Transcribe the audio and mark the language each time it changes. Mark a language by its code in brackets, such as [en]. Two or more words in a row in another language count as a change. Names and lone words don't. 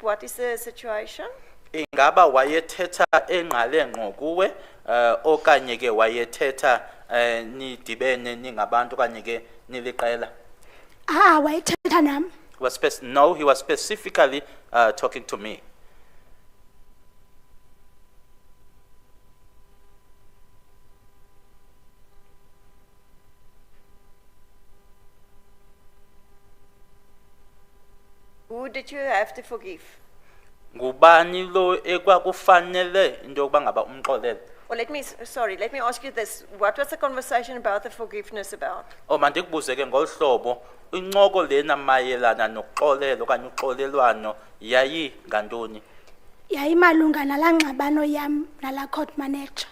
[en] What is the situation? [xh] Ingaba wayethetha engqale ngqo kuwe okanye ke wayethetha nidibene ningabantu okanye ke niliqela? Wayethetha nam. [en] No, he was specifically talking to me. Who did you have to forgive? [xh] Ngubani lo ekwakufanele into yokuba ngaba umxolele? [en] Well, let me ask you this. What was the conversation about the forgiveness about? [xh] Mandikubuze ke ngolhlobo incoko lena mayelana nokuxolela okanye uxolelwano yayi ngantoni? Yayimalunga nalaa ngxabano yam nalaa [en] court manager.